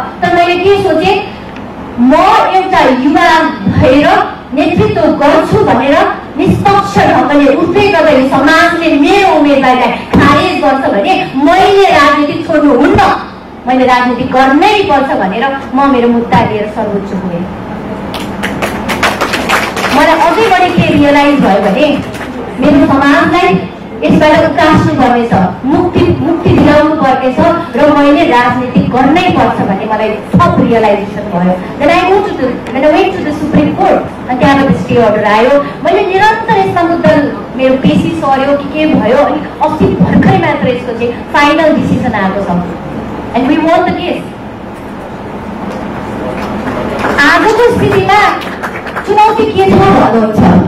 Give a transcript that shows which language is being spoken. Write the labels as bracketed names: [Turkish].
[Nepali] तर मैले के सोचेँ, म एउटा युवा भएर नेतृत्व गर्छु भनेर निष्पक्ष ढङ्गले उठ्दै गर्दाखेरि समाजले मेरो उम्मेदवारीलाई खारेज गर्छ भने मैले राजनीति छोड्नु हुन्न, मैले राजनीति गर्नै पर्छ भनेर म मेरो मुद्दा लिएर सर्वोच्च पुगेँ। मलाई अझै बढी के रियलाइज भयो भने मेरो समाजलाई यसबाट उकास्नु पर्नेछ, मुक्ति दिलाउनु पर्नेछ र मैले राजनीति गर्नै पर्छ भन्ने मलाई थप रियलाइजेसन भयो। [English] When I went to the Supreme Court, [Nepali] अनि त्यहाँबाट स्टे अर्डर आयो। मैले निरन्तर यसमा मुद्दा, मेरो पेसी सर्यो कि के भयो, अनि अस्ति भर्खरै मात्र यसको चाहिँ फाइनल डिसिजन आएको छ। [English] And we won the case. [Nepali] आजको स्थितिमा चुनौती के छ भन्नुहुन्छ?